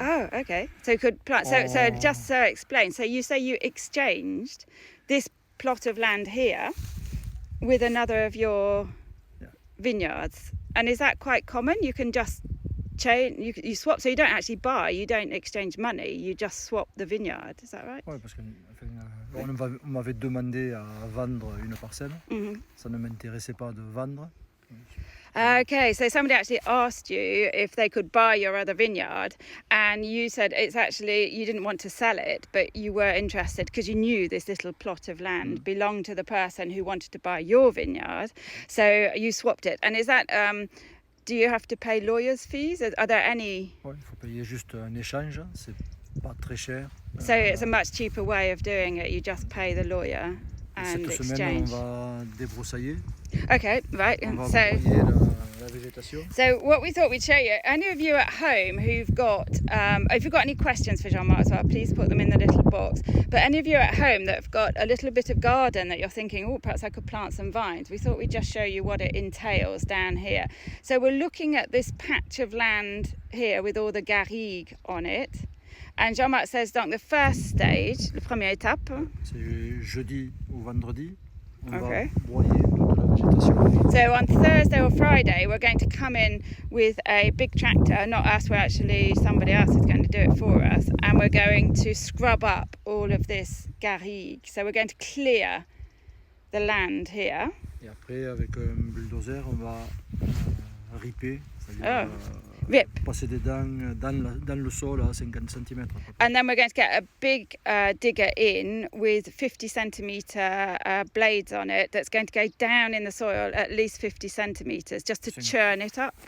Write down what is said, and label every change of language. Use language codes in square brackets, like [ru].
[en] Oh, okay. So could plant. So just so explain. So you say you exchanged this plot of land here with another of your vineyards, and is that quite common? You can just change, you swap. So you don't actually buy, you don't exchange money, you just swap the vineyard. Is that right? [fr] Oui, parce que on m'avait demandé à vendre une parcelle. Ça ne m'intéressait pas de vendre. [en] Okay, so somebody actually asked you if they could buy your other vineyard, and you said it's actually, you didn't want to sell it, but you were interested because you knew this little plot of land belonged to the person who wanted to buy your vineyard. So you swapped it. And is that, do you have to pay lawyers' fees? Are there any? [fr] Oui, il faut payer juste un échange, c'est pas très cher. [en] So it's a much cheaper way of doing it, you just pay the lawyer and [fr] Cette [en] exchange. [fr] semaine, on va débroussailler. [en] Okay, right. [fr] On va broyer la végétation. [en] So what we thought we'd show you, any of you at home who've got, if you've got any questions for Jean-Marc as well, please put them in the little box. But any of you at home that have got a little bit of garden that you're thinking, oh, perhaps I could plant some vines, we thought we'd just show you what it entails down here. So we're looking at this patch of land here with all the garrigue on it. And Jean-Marc says, donc, the first stage, [fr] la première étape. C'est jeudi ou vendredi. On [en] Okay. [fr] va broyer toute la végétation. [en] So on Thursday or Friday, we're going to come in with a big tractor, not us, we're actually somebody else is going to do it for us, and we're going to scrub up all of this garrigue. So we're going to clear the land here. [fr] Et après, avec un bulldozer, on va ripper, c'est-à-dire [en] Rip. [fr] passer des dents dans le sol à 50 cm. [en] And then we're going to get a big digger in with 50 centimetre blades on it that's going to go down in the soil at least 50 centimetres just to churn it up.